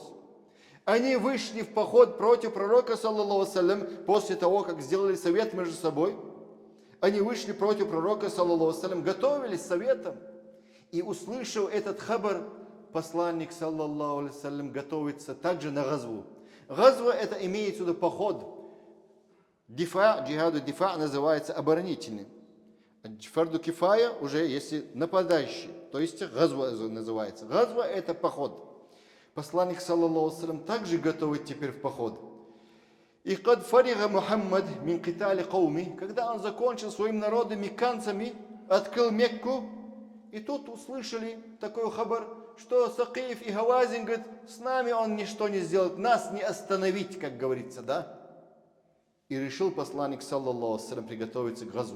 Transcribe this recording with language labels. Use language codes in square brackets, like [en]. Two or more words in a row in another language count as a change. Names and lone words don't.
[ru] Они вышли в поход против пророка, [ar] صلى الله عليه وسلم, [ru] после того, как сделали совет между собой. Они вышли против пророка, [ar] صلى الله عليه وسلم, [ru] готовились советом. И услышав этот хабар, посланник, [ar] صلى الله عليه وسلم, [ru] готовится также на газву. Газва — это имеется в виду поход. [ar] دفاع، جهاد دفاع [ru] называется оборонительный. [ar] فرض كفاية [ru] уже если нападающий, то есть газва называется. Газва — это поход. Посланник, [ar] صلى الله عليه وسلم, [ru] также готовит теперь в поход. [ar] وقد فرغ محمد من قتال قومه, [ru] когда он закончил своим народом, мекканцами, открыл Мекку, и тут услышали такой хабар, что Сакиф и Хавазин говорят, с нами он ничто не сделает, нас не остановить, как говорится, да? И решил посланник, [ar] صلى الله عليه وسلم, [ru] приготовиться к газву.